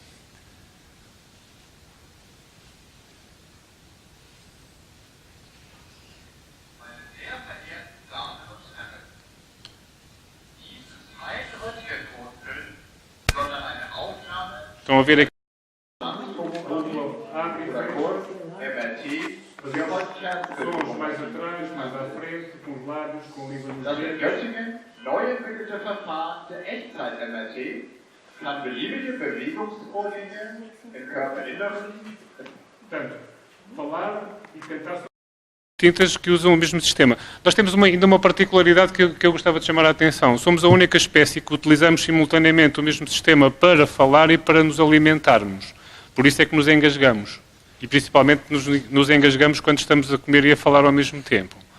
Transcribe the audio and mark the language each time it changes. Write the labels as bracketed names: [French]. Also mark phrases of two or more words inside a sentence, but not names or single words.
[Portuguese] Estão a ver aqui? Sons mais atrás, mais à frente, com os lábios, com a língua nos dedos. [German] Göttingen neu entwickelte Verfahren der Echtzeit-MRT kann beliebige Bewegungsvorgänge im Körperinneren. [Portuguese] Portanto, falar e tentar tintas que usam o mesmo sistema. Nós temos ainda uma particularidade que eu gostava de chamar a atenção. Somos a única espécie que utilizamos simultaneamente o mesmo sistema para falar e para nos alimentarmos. Por isso é que nos engasgamos. E principalmente nos engasgamos quando estamos a comer e a falar ao mesmo tempo.